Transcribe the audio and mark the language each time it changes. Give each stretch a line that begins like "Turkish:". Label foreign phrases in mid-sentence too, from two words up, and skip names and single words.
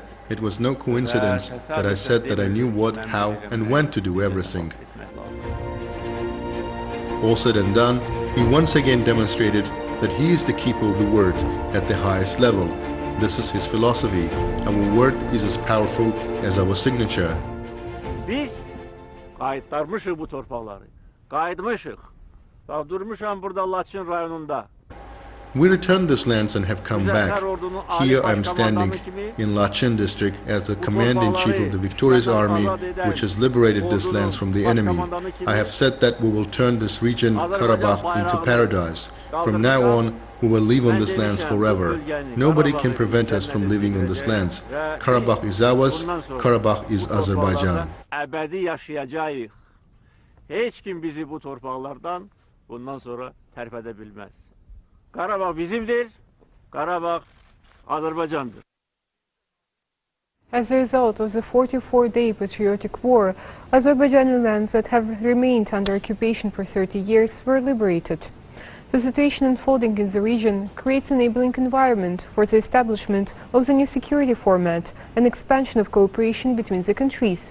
English: It was no coincidence that I said that I knew what, how and when to do everything. All said and done, he once again demonstrated that he is the keeper of the word at the highest level. This is his philosophy. Our word is as powerful as our signature.
Azerbaijani: Biz qaytarmışıq bu torpaqları. Qayıtmışıq. Bax durmuşam burada Laçın rayonunda.
English: We returned these lands and have come back. Here I am standing in Laçın district as the Commander-in-Chief of the victorious army which has liberated these lands from the enemy. I have said that we will turn this region, Karabakh, into paradise. From now on, we will live on these lands forever. Nobody can prevent us from living on these lands. Karabakh is ours, Karabakh is Azərbaycan.
Azerbaijani: Əbədi yaşayacağıq. Heç kim bizi bu torpaqlardan bundan sonra tərpədə bilməz. Qarabağ bizimdir, Qarabağ Azərbaycandır.
English: As a result of the 44-day patriotic war, Azerbaijani lands that have remained under occupation for 30 years were liberated. The situation unfolding in the region creates an enabling environment for the establishment of the new security format and expansion of cooperation between the countries.